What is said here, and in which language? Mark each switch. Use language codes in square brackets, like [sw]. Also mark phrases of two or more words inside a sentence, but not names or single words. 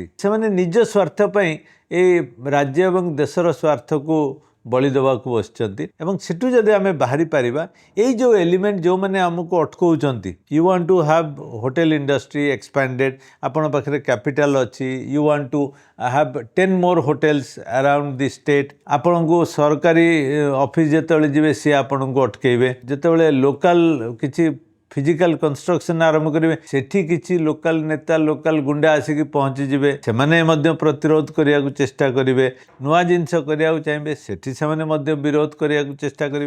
[or] ସେମାନେ ନିଜ ସ୍ୱାର୍ଥ ପାଇଁ ଏଇ ରାଜ୍ୟ ଏବଂ ଦେଶର ସ୍ୱାର୍ଥକୁ ବଳି ଦେବାକୁ ବସିଛନ୍ତି. ଏବଂ ସେଠୁ ଯଦି ଆମେ ବାହାରି ପାରିବା, ଏଇ ଯେଉଁ ଏଲିମେଣ୍ଟ ଯେଉଁମାନେ ଆମକୁ ଅଟକାଉଛନ୍ତି, [en] you want to have hotel industry expanded, [or] ଆପଣ ପାଖରେ କ୍ୟାପିଟାଲ ଅଛି, [en] you want to have 10 more hotels around the state, [or] ଆପଣଙ୍କୁ ସରକାରୀ ଅଫିସ୍ ଯେତେବେଳେ ଯିବେ ସିଏ ଆପଣଙ୍କୁ ଅଟକେଇବେ. ଯେତେବେଳେ ଲୋକାଲ କିଛି [en] physical construction [or] ଆରମ୍ଭ କରିବେ, ସେଠି କିଛି ଲୋକାଲ ନେତା ଲୋକାଲ ଗୁଣ୍ଡା ଆସିକି ପହଞ୍ଚିଯିବେ, ସେମାନେ ମଧ୍ୟ ପ୍ରତିରୋଧ କରିବାକୁ ଚେଷ୍ଟା କରିବେ. ନୂଆ ଜିନିଷ କରିବାକୁ ଚାହିଁବେ, ସେଠି ସେମାନେ ମଧ୍ୟ ବିରୋଧ କରିବାକୁ ଚେଷ୍ଟା କରିବେ.